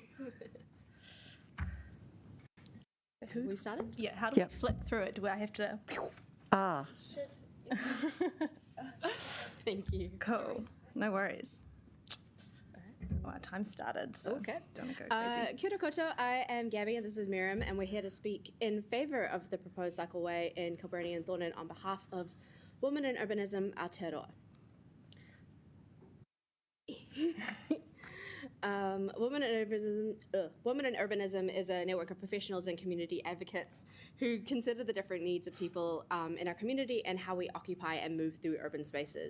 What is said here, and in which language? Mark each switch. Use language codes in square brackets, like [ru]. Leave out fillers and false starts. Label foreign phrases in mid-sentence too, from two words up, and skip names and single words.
[en] Who? We started? Yeah, how do we flick through it? Do I have to? Ah. Thank you. Cool. Sorry. No worries. Our time started, so okay. Don't go crazy. [mi] Kia ora koutou, [en] I am Gabby and this is Miriam, and we're here to speak in favour of the proposed cycleway in Kilburnie and Thornton on behalf of Women in Urbanism Aotearoa. Women in Urbanism is a network of professionals and community advocates who consider the different needs of people in our community and how we occupy and move through urban spaces.